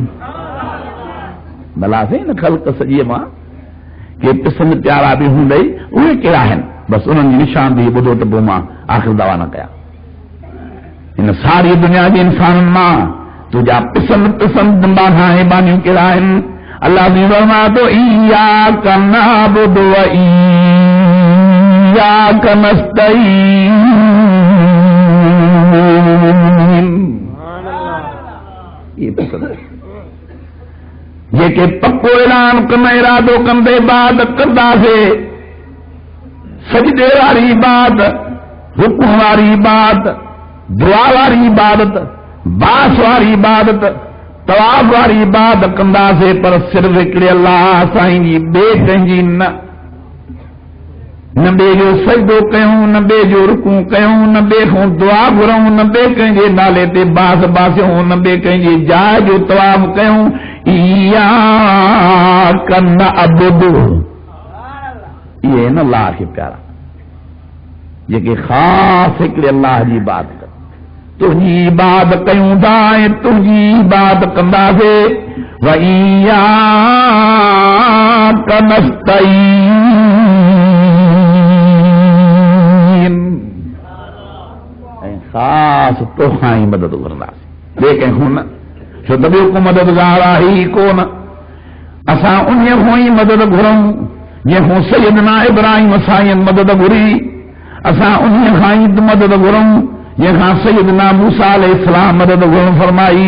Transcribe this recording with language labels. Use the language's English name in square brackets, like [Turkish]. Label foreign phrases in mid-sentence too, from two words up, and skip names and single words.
[Sindhi] भला साईं न ख़ल्क़ सॼीअ मां के पसंदि प्यारा बि हूंदई, उहे कहिड़ा आहिनि? बसि उन्हनि जी निशानदेही ॿुधो त पोइ मां आख़िर दवा न कयां। हिन सारी दुनिया जे इंसाननि मां तुंहिंजा पसंदि बानियूं कहिड़ा आहिनि? अल्लाह जी फरमाए थो [Arabic] إياك نعبد وإياك نستعين. [Sindhi] ये पसंद जेके पक्को ऐलान कन इरादो कंदे इबादत कंदासीं, सजदे वारी इबादत, रुकू वारी इबादत, दुआ वारी इबादत, बास वारी इबादत, तवाफ वारी इबादत कंदासीं, पर सिर्फ़ हिकिड़े अल्लाह साईं जी, ॿिए कंहिंजी न। न ॿिए जो सजदो कयूं, न ॿिए जो रुकू कयूं, न ॿिए खां दुआ घुरूं, न ॿिए कंहिंजे नाले ते बास बासियूं, न ॿिए कंहिंजी जाइ जो तवाफ कयूं। [Arabic] إياك نعبد, [Sindhi] इहे न अल्लाह खे प्यारा, जेके ख़ासि हिकिड़े अल्लाह जी इबादत कनि। तुंहिंजी इबादत कयूं था ऐं तुंहिंजी इबादत कंदासीं। [Arabic] وإياك نستعين, [Sindhi] ऐं ख़ासि तोखां ई मदद घुरंदासीं, ॿिए कंहिंखां न। छो त ॿियो को मददगार आहे ई कोन। असां उन खां ई मदद घुरूं जंहिंखां सैयदना इब्राहिम साईं मदद घुरी, असां उन खां ई मदद घुरूं जंहिंखां सैयदना मूसा अलैहिस्सलाम मदद घुरण फरमाई।